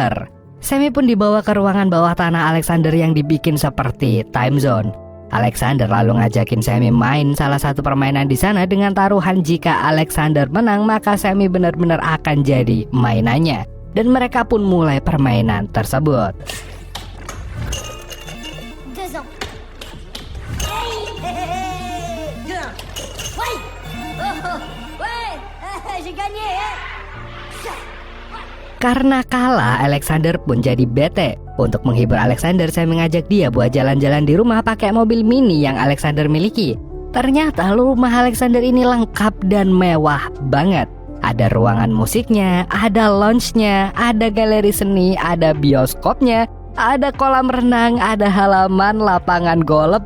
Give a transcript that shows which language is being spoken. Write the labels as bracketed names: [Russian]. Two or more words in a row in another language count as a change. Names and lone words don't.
[Indonesian] Sami pun dibawa ke ruangan bawah tanah Alexander yang dibikin seperti time zone. Alexander lalu ngajakin Sammy main salah satu permainan di sana dengan taruhan jika Alexander menang maka Sammy benar-benar akan jadi mainannya. Dan mereka pun mulai permainan tersebut. [French] 2 ans. Ouais. Ouais. J'ai gagné, hein. [Indonesian] Karena kalah, Alexander pun jadi bete. Untuk menghibur Alexander, saya mengajak dia buat jalan-jalan di rumah pakai mobil mini yang Alexander miliki. Ternyata rumah Alexander ini lengkap dan mewah banget. Ada ruangan musiknya, ada lounge-nya, ada galeri seni, ada bioskopnya, ada kolam renang, ada halaman, lapangan golf.